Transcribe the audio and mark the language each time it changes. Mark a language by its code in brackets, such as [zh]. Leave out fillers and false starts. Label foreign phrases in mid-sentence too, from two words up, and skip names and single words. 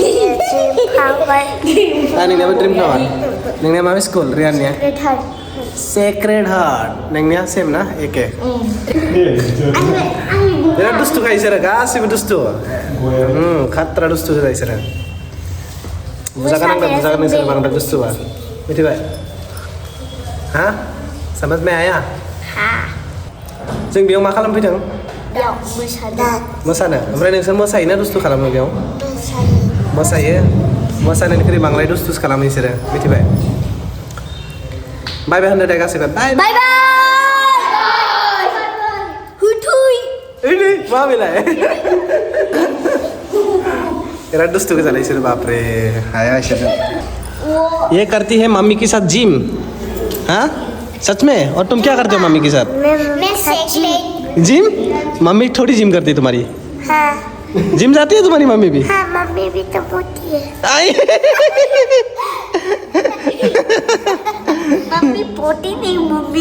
[brx] नोंनियाबो ड्रिमफ्लावर नोंनिया मा स्कुल रियाननिया सेक्रेड हार्ट नोंनिया सेम ना एके बिराद दुस्थु खायो बिसोरो गासिबो दुस्थु खाट्रा दुस्थु जायो बिसोरो बुजागोन नोंसोर बांद्राय दुस्थुबा मिथिबाय [hi] हा समझ में आया [brx] जों बेयाव मा खालामफैदों मोसानो ओमफ्राय नोंसोर मोसायोना दुस्थु खालामो बेयाव मोसायो मोसानायनिख्रुइ बांद्राय दुस्थुसो खालामो बिसोरो मिथिबाय [en] bye bye [brx] होनदो दे गासैबो [en] bye bye [brx] मा बेलाय बिराद दुस्थु गोजा इसोर बाप रे हाया इसोर [hi] ये करती है मम्मी के साथ जिम हाँ सच में और तुम क्या करते हो मम्मी के साथ जिम मम्मी थोड़ी जिम करती है तुम्हारी हाँ जिम जाती है तुम्हारी मम्मी भी हाँ मम्मी भी तो मोटी है आई मम्मी पोटी नहीं मम्मी